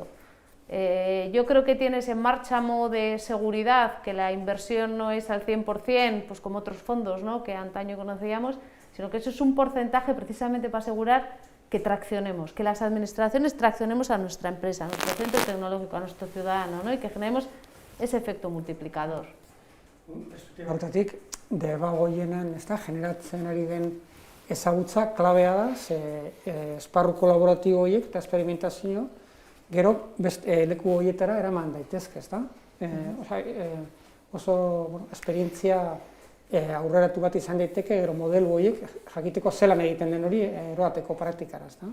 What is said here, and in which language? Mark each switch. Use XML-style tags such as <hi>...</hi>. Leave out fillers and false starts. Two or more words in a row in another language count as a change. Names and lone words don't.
<es>Yo creo que tienes en marcha modo de seguridad, que la inversión no es al 100%, pues como otros fondos, ¿no?, que antaño conocíamos, sino que eso es un porcentaje precisamente para asegurar que traccionemos, que las administraciones traccionemos a nuestra empresa, a nuestro centro tecnológico, a nuestro ciudadano, ¿no?, y que generemos ese efecto multiplicador.</es> <eu>Hortatik, debago hienan, generatzen ari den ezagutza klabea da, esparru kolaboratibo horiek eta esperimentazio, gero leku horietara eraman daitezke, ezta? Oso esperientzia aurreratu bat izan daiteke, gero modelu horiek jakiteko zelan egiten den hori eroateko praktikara, ezta?</eu>